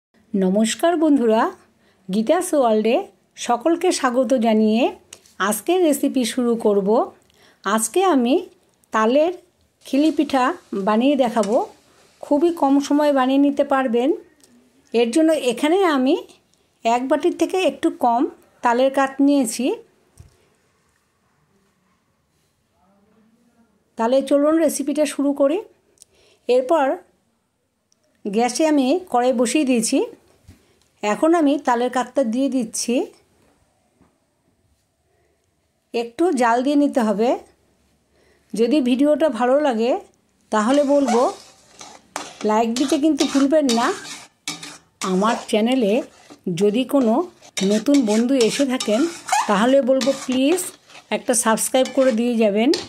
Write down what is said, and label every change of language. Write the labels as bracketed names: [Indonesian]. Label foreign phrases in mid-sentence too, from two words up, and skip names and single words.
[Bangla] নমস্কার বন্ধুরা গীতাস ওয়ার্ল্ডে সকলকে স্বাগত জানিয়ে আজকের রেসিপি শুরু করব। আজকে আমি তালের খিলি পিঠা বানিয়ে দেখাবো। খুবই কম সময় বানিয়ে নিতে পারবেন। এর জন্য এখানে আমি এক বাটির থেকে একটু কম তালের কাথ নিয়েছি। তাহলে চলুন রেসিপিটা শুরু করি। এরপর গ্যাসে আমি কড়াই বসিয়ে দিয়েছি। এখন আমি তালের কাঠটা দিয়ে দিচ্ছি। একটু জাল দিয়ে নিতে হবে। যদি ভিডিওটা ভালো লাগে তাহলে বলবো লাইক দিতে কিন্তু ভুলবেন না। আমার চ্যানেলে যদি কোনো নতুন বন্ধু এসে থাকেন তাহলে বলবো প্লিজ একটা সাবস্ক্রাইব করে দিয়ে যাবেন।